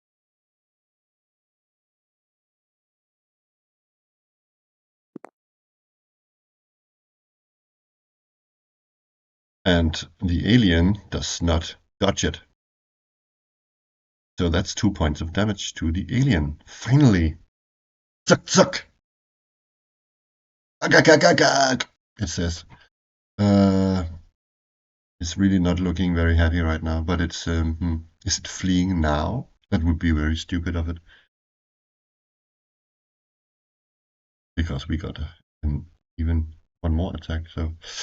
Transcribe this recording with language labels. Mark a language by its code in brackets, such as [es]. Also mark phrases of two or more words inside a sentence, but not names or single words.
[en] And the alien does not dodge it. So that's 2 points of damage to the alien. Finally! Zuck, zuck! Ag, ag, ag, ag, ag. It says. It's really not looking very happy right now, but it's, is it fleeing now? That would be very stupid of it. Because we got even 1 more attack, so.